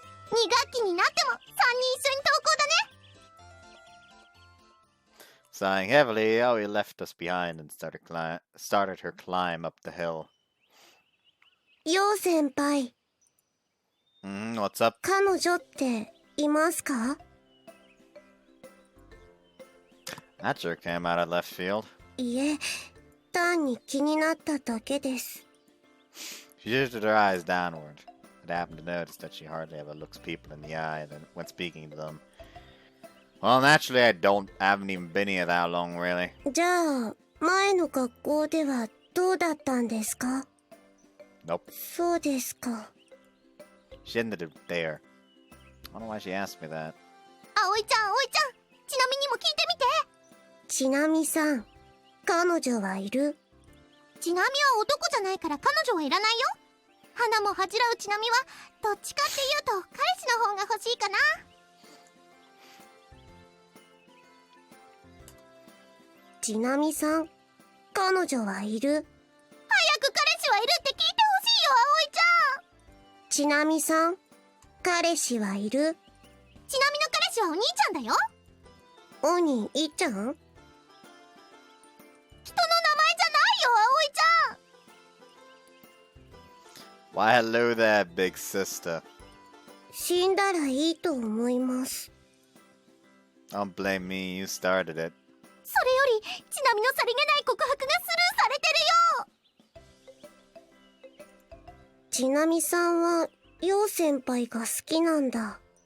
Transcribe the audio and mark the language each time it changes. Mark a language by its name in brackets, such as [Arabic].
[Japanese] 2学期になっても3人一緒に登校だね。 [English] Sighing heavily, Aoi left us behind and started her climb up the hill. [Japanese] よう先輩。 [English] What's up? [Japanese] 彼女っていますか？ [English] That sure came out of left field. [Japanese] いえ、単に気になっただけです。 [English] She shifted her eyes downward. I happened to notice that she hardly ever looks people in the eye when speaking to them. Well, naturally, I haven't even been here that long, really. [Japanese] じゃあ、前の学校ではどうだったんですか？ [English] Nope. [Japanese] そうですか。 [English] She ended it there. I don't know why she asked me that. [Japanese] 葵ちゃん、葵ちゃん、ちなみにも聞いてみて。ちなみさん、彼女はいる？ちなみは男じゃないから彼女はいらないよ。花も恥じらうちなみはどっちかっていうと彼氏の方が欲しいかな。ちなみさん、彼女はいる？早く彼氏はいるって聞いてほしいよ、葵ちゃん。ちなみさん、彼氏はいる？ちなみの彼氏はお兄ちゃんだよ。お兄ちゃん？人の名前じゃないよ、葵ちゃん。 [English] Why, hello there, big sister. [Japanese] 死んだらいいと思います。 [English] Don't blame me, you started it. [Japanese] それより、ちなみのさりげない告白がスルーされてるよ。ちなみさんは、よう先輩が好きなんだ。